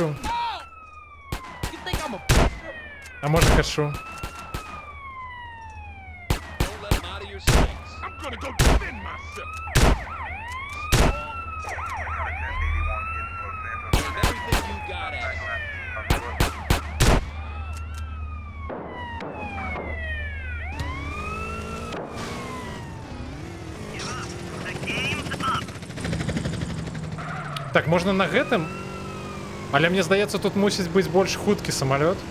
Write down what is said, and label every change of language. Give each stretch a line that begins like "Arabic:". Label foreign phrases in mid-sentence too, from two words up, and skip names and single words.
English: You think I'm a...
Russian: А может хочу?
English: Don't let him out of your sights. I'm gonna go defend myself. Give everything you got at it.
Belarusian: Так, можна на гэтым? Але мне здаецца, тут мусіць быць больш хуткі самалёт.